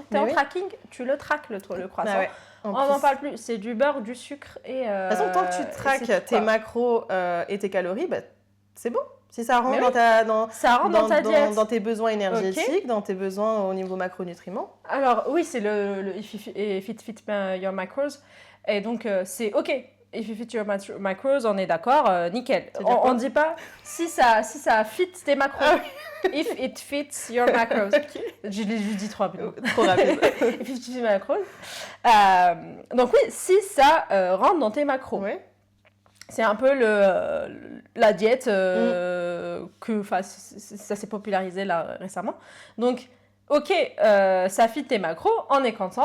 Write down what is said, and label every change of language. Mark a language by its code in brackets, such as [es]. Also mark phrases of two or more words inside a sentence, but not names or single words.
[fr] T'es en tracking, tu le traques, le croissant. Bah ouais. On n'en parle plus. C'est du beurre, du sucre et... De toute façon, tant que tu traques tes macros et tes calories, bah, c'est bon. Si ça rentre dans ta diète. Dans tes besoins énergétiques, dans tes besoins au niveau macronutriments. Alors, oui, c'est le [en] if it fit your macros. [fr] Et donc, c'est OK. [en] If you fit your macros, [fr] on est d'accord, nickel. On ne dit pas si ça fit tes macros. [en] If it fits your macros. Okay. [fr] Je l'ai juste dit trop rapidement. Trop rapide. [en] If it fits your macros. [fr] Donc oui, si ça rentre dans tes macros. Ouais. C'est un peu la diète ça s'est popularisé là récemment. Donc, OK, ça fit tes macros, on est content.